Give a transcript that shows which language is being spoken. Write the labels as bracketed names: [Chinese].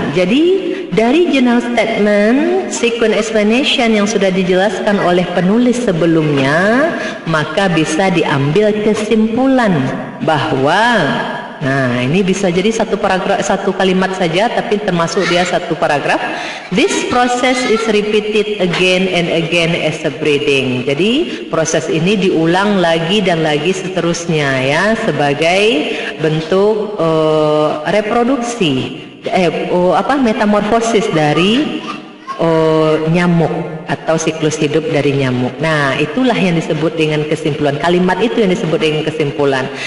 [Indonesian] Jadi dari general statement, sequence explanation yang sudah dijelaskan oleh penulis sebelumnya, maka bisa diambil kesimpulan bahwa, nah ini bisa jadi satu paragraf, satu kalimat saja, tapi termasuk dia satu paragraf. [English] This process is repeated again and again as a breeding. [Indonesian] Jadi proses ini diulang lagi dan lagi seterusnya ya, sebagai bentuk reproduksi, metamorfosis dari nyamuk atau siklus hidup dari nyamuk. Nah, itulah yang disebut dengan kesimpulan. Kalimat itu yang disebut dengan kesimpulan.